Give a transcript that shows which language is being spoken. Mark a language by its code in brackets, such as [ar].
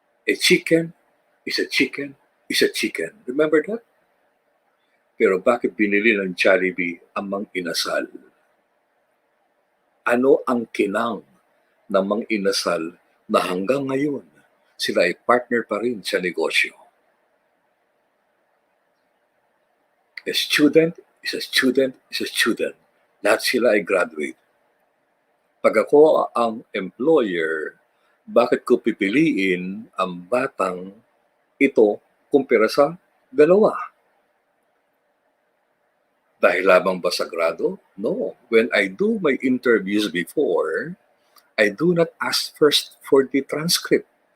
[en] A chicken is a chicken is a chicken. Remember that? [tl] Pero bakit binili ng Jollibee ang Mang Inasal? Ano ang kinang ng Mang Inasal na hanggang ngayon sila ay partner pa rin sa negosyo? [en] A student is a student is a student. [tl] Lahat sila ay graduate. Pag ako ang employer, bakit ko pipiliin ang batang ito kumpara sa dalawa? Dahil lamang ba sa grado? [en] No. When I do my interviews before, I do not ask first for the transcript.